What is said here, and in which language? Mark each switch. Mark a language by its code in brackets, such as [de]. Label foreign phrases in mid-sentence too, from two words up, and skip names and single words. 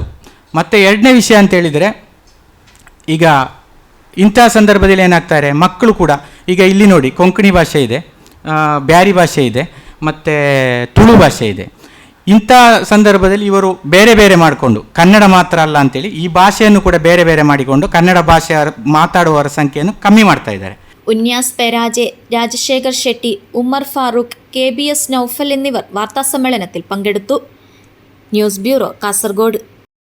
[kn] ಮತ್ತು ಎರಡನೇ ವಿಷಯ ಅಂತೇಳಿದರೆ ಈಗ ಇಂಥ ಸಂದರ್ಭದಲ್ಲಿ ಏನಾಗ್ತಾರೆ, ಮಕ್ಕಳು ಕೂಡ ಈಗ ಇಲ್ಲಿ ನೋಡಿ ಕೊಂಕಣಿ ಭಾಷೆ ಇದೆ, ಬ್ಯಾರಿ ಭಾಷೆ ಇದೆ, ಮತ್ತು ತುಳು ಭಾಷೆ ಇದೆ. ಇಂಥ ಸಂದರ್ಭದಲ್ಲಿ ಇವರು ಬೇರೆ ಬೇರೆ ಮಾಡಿಕೊಂಡು ಕನ್ನಡ ಮಾತ್ರ ಅಲ್ಲ ಅಂತೇಳಿ ಈ ಭಾಷೆಯನ್ನು ಕೂಡ ಬೇರೆ ಬೇರೆ ಮಾಡಿಕೊಂಡು ಕನ್ನಡ ಭಾಷೆ ಮಾತಾಡುವವರ ಸಂಖ್ಯೆಯನ್ನು ಕಮ್ಮಿ ಮಾಡ್ತಾ ಇದ್ದಾರೆ. [ml] ഉന്യാസ് പെരാജെ, രാജശേഖർ ഷെട്ടി, ഉമ്മർ ഫാറൂഖ്, KBS നൗഫൽ എന്നിവർ വാർത്താസമ്മേളനത്തിൽ പങ്കെടുത്തു. [en] News Bureau, Kasargod.